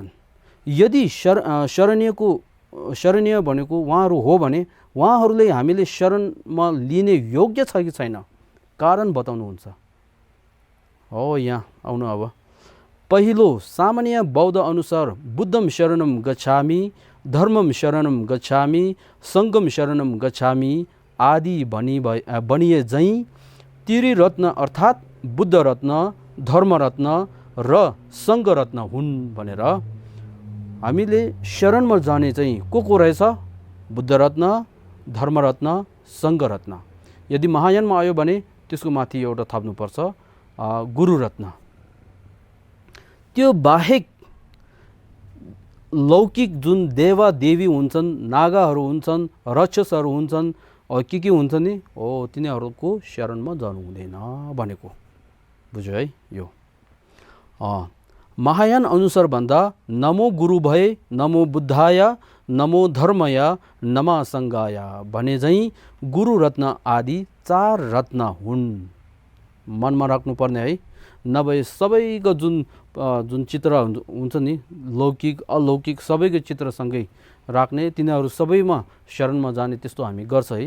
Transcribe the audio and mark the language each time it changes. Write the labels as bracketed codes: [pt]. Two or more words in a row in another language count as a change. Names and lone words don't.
[ne] यदि शरणीय भनेको उहाँहरू हो भने उहाँहरूले हामीले शरणमा लिने योग्य छ कि छैन, कारण बताउनुहुन्छ। यहाँ आउनु। अब पहिलो सामान्य बौद्ध अनुसार [pi] बुद्धम शरणम गच्छामि, धर्मम शरणम गच्छामि, सङ्गम शरणम गच्छामि [ne] आदि भनिए झैँ त्रिरत्न अर्थात् बुद्ध रत्न, धर्म रत्न र सङ्घ रत्न हुन् भनेर हामीले शरणमा जाने चाहिँ को रहेछ, बुद्ध रत्न, धर्म रत्न, सङ्घ रत्न। यदि महायानमा आयो भने त्यसको माथि एउटा थप्नुपर्छ गुरु रत्न। त्यो बाहेक लौकिक जुन देवा देवी हुन्छन्, नागाहरू हुन्छन्, राक्षसहरू हुन्छन्, के हुन्छ नि, तिनीहरूको शरणमा जानु हुँदैन भनेको बुझ्यो है। यो महायान अनुसार भन्दा [sa] नमो गुरु [ne] भए, [sa] नमो बुद्धाय, नमो धर्मय, नमा सङ्घाय [ne] भने झैँ गुरु रत्न आदि 4 रत्न हुन्। मनमा राख्नुपर्ने है, नभए सबैको जुन चित्र हुन्छ नि, लौकिक अलौकिक सबैको चित्रसँगै राख्ने, तिनीहरू सबैमा शरणमा जाने त्यस्तो हामी गर्छ है।